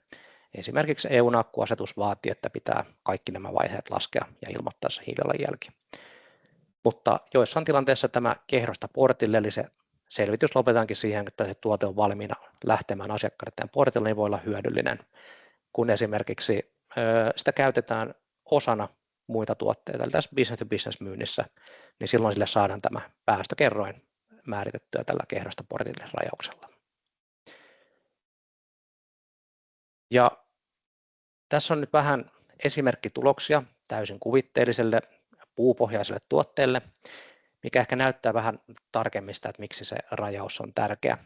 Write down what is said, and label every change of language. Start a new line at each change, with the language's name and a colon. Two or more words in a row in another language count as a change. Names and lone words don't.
Finnish: Esimerkiksi EU:n akkuasetus vaatii, että pitää kaikki nämä vaiheet laskea ja ilmoittaa se hiilijalanjälki. Mutta joissain tilanteissa tämä kehdosta portille, eli se selvitys lopetaankin siihen, että se tuote on valmiina lähtemään asiakkaiden portille, niin voi olla hyödyllinen, kun esimerkiksi sitä käytetään osana muita tuotteita, eli tässä
English: business-to-business
Finnish: myynnissä, niin silloin sille saadaan tämä päästökerroin määritettyä tällä kehdosta portille rajauksella. Ja tässä on nyt vähän esimerkkituloksia täysin kuvitteelliselle puupohjaiselle tuotteelle, mikä ehkä näyttää vähän tarkemmin sitä, että miksi se rajaus on tärkeä.